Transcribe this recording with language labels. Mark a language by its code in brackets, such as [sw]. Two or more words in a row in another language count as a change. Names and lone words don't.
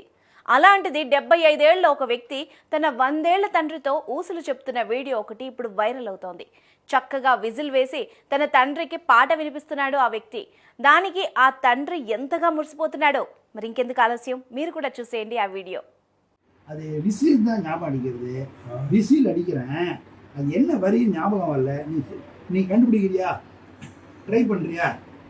[te] అలాంటిది 75 ఏళ్ల ఒక వ్యక్తి తన 100 ఏళ్ల తండ్రితో ఊసులు చెప్తున్న వీడియో ఒకటి ఇప్పుడు వైరల్ అవుతోంది. చక్కగా విజిల్ వేసి తన తండ్రికి పాట వినిపిస్తున్నాడు ఆ వ్యక్తి. దానికి ఆ తండ్రి ఎంతగా మురిసిపోతున్నాడో. మరి ఇంకెందుకు ఆలస్యం, మీరు కూడా చూసేయండి ఆ వీడియో. [ta] அது விசில் தான் ஞாபகம் அடிக்கிறது. விசில் அடிக்கிறேன், அது என்ன வரி ஞாபகம் வரல. நீ கண்டுபிடிக்கிறியா? ட்ரை பண்றியா?